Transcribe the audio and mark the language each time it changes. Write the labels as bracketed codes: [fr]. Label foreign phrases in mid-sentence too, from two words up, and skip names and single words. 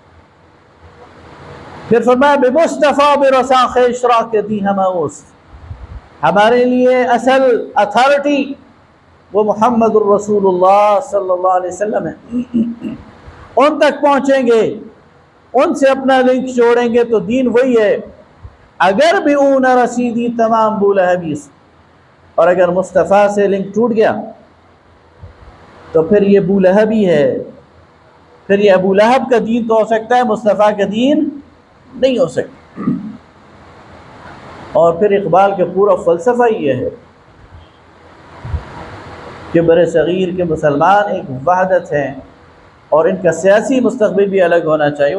[ur] پھر فرمایا [fa] بمصطفیٰ برسا خیش را کے دی ہم اوست، [ur] ہمارے لیے اصل اتھارٹی وہ محمد الرسول اللہ [ar] صلی اللہ علیہ وسلم [ur] ہے، ان تک پہنچیں گے، ان سے اپنا لنک جوڑیں گے تو دین وہی ہے، [fa] اگر بھی اون رسیدی تمام بولہبیست، [ur] اور اگر مصطفیٰ سے لنک ٹوٹ گیا تو پھر یہ ابو لہب ہی ہے. پھر یہ ابو لہب کا دین تو ہو سکتا ہے، مصطفیٰ کا دین نہیں ہو سکتا. اور پھر اقبال کا پورا فلسفہ یہ ہے کہ بر صغیر کے مسلمان ایک وحدت ہیں اور ان کا سیاسی مستقبل بھی الگ ہونا چاہیے.